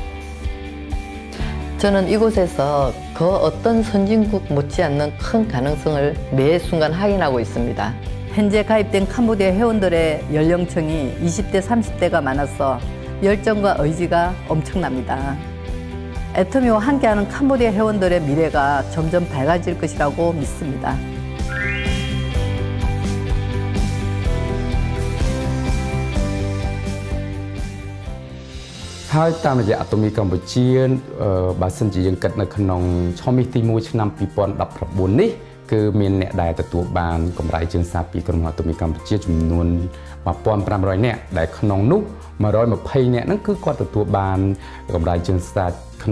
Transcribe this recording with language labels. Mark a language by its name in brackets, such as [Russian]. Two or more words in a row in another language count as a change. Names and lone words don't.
[Korean] 저는 이곳에서 그 어떤 선진국 못지않는 큰 가능성을 매 순간 확인하고 있습니다. 현재 가입된 캄보디아 회원들의 연령층이 20대, 30대가 많아서 열정과 의지가 엄청납니다. 애터미와 함께하는 캄보디아 회원들의 미래가 점점 밝아질 것이라고 믿습니다. [Khmer] ហើយតាមរយៈអាតូមីកម្ពុជាបើសិនជាយើងគិតនៅក្នុងឆមាសទី1ឆ្នាំ2019នេះគឺមានអ្នកដែលទទួលបានកម្រៃជើងសារពីក្រុមហ៊ុនអាតូមីកម្ពុជាចំនួន 1500 នាក់ដែលក្នុងនោះ 120 នាក់ហ្នឹងគឺគាត់ទទួលបានកម្រៃជើងសារក្នុង